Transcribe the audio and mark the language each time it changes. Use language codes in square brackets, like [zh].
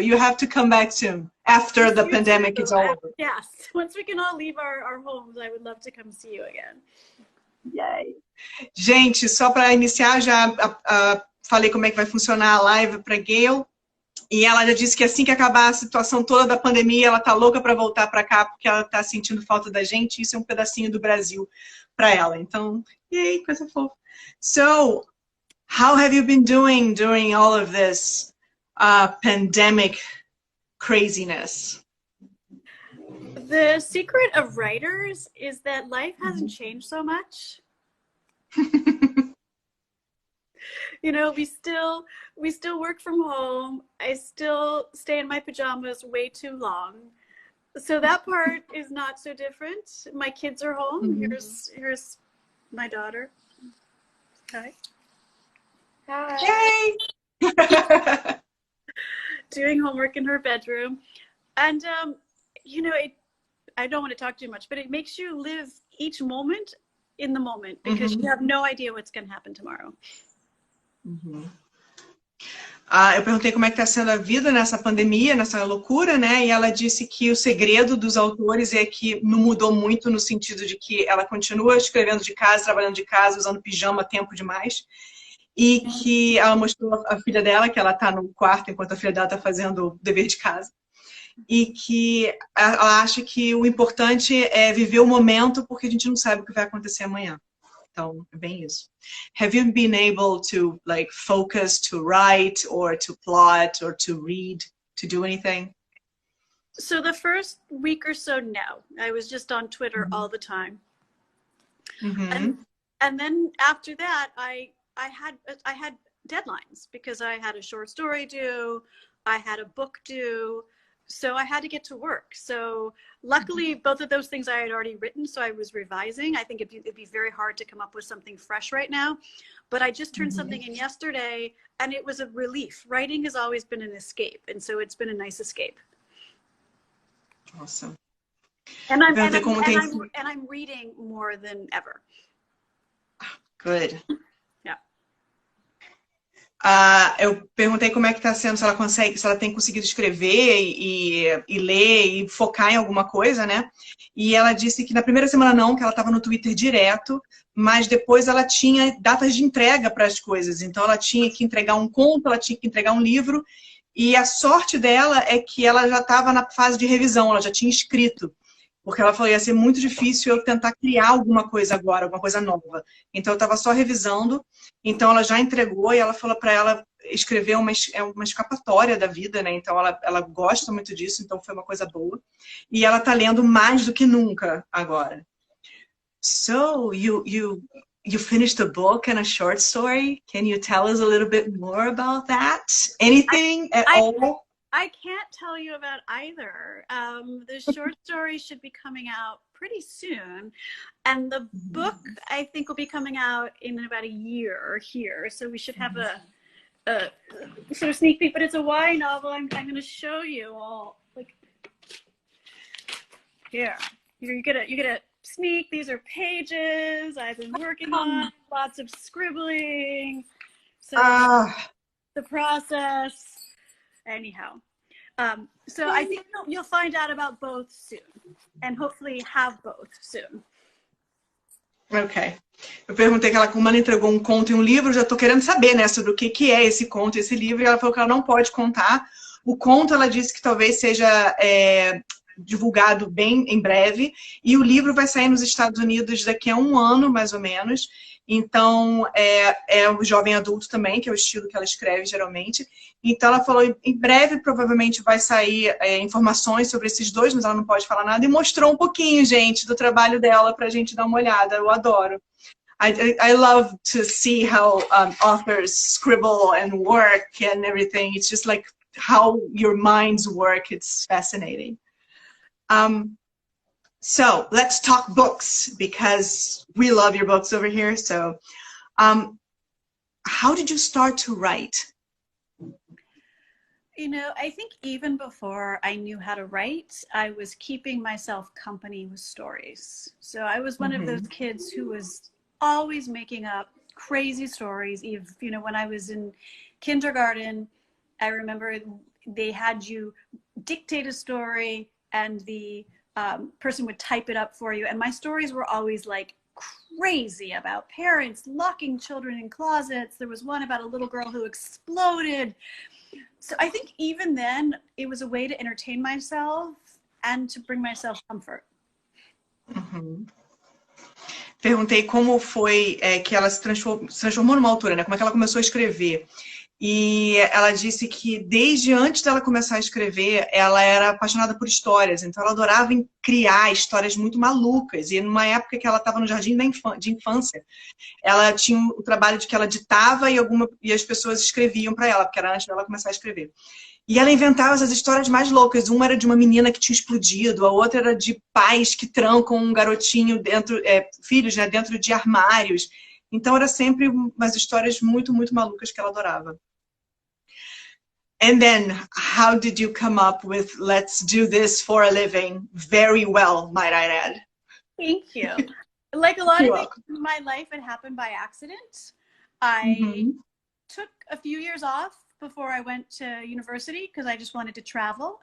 [en] You have to come back soon after Miss the you too. pandemic is all over. Yes, once we can all leave our homes, I would love to come see you again. Yay. [pt] Gente, só para iniciar, já falei como é que vai funcionar a live para Gail. E ela já disse que assim que acabar a situação toda da pandemia, ela tá louca para voltar para cá, porque ela tá sentindo falta da gente. Isso é um pedacinho do Brasil para ela. Então, yay, coisa fofa. [en] So, how have you been doing during all of this pandemic craziness? The secret of writers is that life hasn't changed so much. You know, we still work from home. I still stay in my pajamas way too long. So that part is not so different. My kids are home. Here's my daughter. Hi. Hi. Yay! Doing homework in her bedroom. And you know, I don't want to talk too much, but it makes you live each moment in the moment because you have no idea what's going to happen tomorrow. [pt] Eu perguntei como é que está sendo a vida nessa pandemia, nessa loucura, né? E ela disse que o segredo dos autores é que não mudou muito no sentido de que ela continua escrevendo de casa, trabalhando de casa, usando pijama tempo demais. E que ela mostrou a filha dela, que ela está no quarto enquanto a filha dela está fazendo o dever de casa. E que ela acha que o importante é viver o momento, porque a gente não sabe o que vai acontecer amanhã. Então, é bem isso. [en] Have you been able to like focus to write or to plot or to read, to do anything? So the first week or so, no. I was just on Twitter all the time. And then after that, I had deadlines because I had a short story due, I had a book due, so I had to get to work. So luckily, both of those things I had already written, so I was revising. I think it'd be very hard to come up with something fresh right now. But I just turned something in yesterday, and it was a relief. Writing has always been an escape, and so it's been a nice escape. Awesome. And I'm reading more than ever. Good. Yeah. [pt] Eu perguntei como é que está sendo, se ela tem conseguido escrever e ler e focar em alguma coisa, né? E ela disse que na primeira semana não, que ela estava no Twitter direto, mas depois ela tinha datas de entrega para as coisas. Então ela tinha que entregar um conto, ela tinha que entregar um livro, e a sorte dela é que ela já estava na fase de revisão, ela já tinha escrito. Porque ela falou, ia ser muito difícil eu tentar criar alguma coisa agora, alguma coisa nova. Então, eu estava só revisando. Então, ela já entregou e ela falou para ela escrever uma escapatória da vida, né? Então, ela gosta muito disso, então foi uma coisa boa. E ela está lendo mais do que nunca agora. [en] So, you finished a book and a short story. Can you tell us a little bit more about that? Anything at all? I can't tell you about either. The short story should be coming out pretty soon. And the book, I think, will be coming out in about a year here. So we should have a sort of sneak peek. But it's a YA novel. I'm going to show you all. Like, here. You get a sneak. These are pages I've been working on. Lots of scribbling. So the process. Anyhow, so I think you'll find out about both soon, and hopefully have both soon. Ok. [pt] Eu perguntei que ela, como ela entregou um conto e um livro, já tô querendo saber, né, sobre o que é esse conto e esse livro, e ela falou que ela não pode contar. O conto, ela disse que talvez seja divulgado bem em breve, e o livro vai sair nos Estados Unidos daqui a um ano, mais ou menos. Então, é o jovem adulto também, que é o estilo que ela escreve geralmente. Então, ela falou, em breve, provavelmente vai sair informações sobre esses dois, mas ela não pode falar nada, e mostrou um pouquinho, gente, do trabalho dela pra gente dar uma olhada. Eu adoro. [en] I love to see how authors scribble and work and everything. It's just like how your minds work. It's fascinating. So let's talk books, because we love your books over here. So how did you start to write? You know, I think even before I knew how to write, I was keeping myself company with stories. So I was one of those kids who was always making up crazy stories. Even, you know, when I was in kindergarten, I remember they had you dictate a story and the person would type it up for you. And my stories were always like crazy, about parents locking children in closets. There was one about a little girl who exploded. So I think even then it was a way to entertain myself and to bring myself comfort. [pt] Perguntei como foi que ela se transformou numa autora, né? Como é que ela começou a escrever. E ela disse que desde antes dela começar a escrever, ela era apaixonada por histórias. Então ela adorava criar histórias muito malucas. E numa época que ela estava no jardim de infância, ela tinha o trabalho de que ela ditava e as pessoas escreviam para ela, porque era antes dela começar a escrever. E ela inventava essas histórias mais loucas. Uma era de uma menina que tinha explodido, a outra era de pais que trancam um garotinho dentro, filhos, né, dentro de armários. Então era sempre umas histórias muito, muito malucas que ela adorava. [en] And then, how did you come up with "let's do this for a living" very well, might I add? Thank you. Like a lot of things in my life, it happened by accident. I took a few years off before I went to university because I just wanted to travel.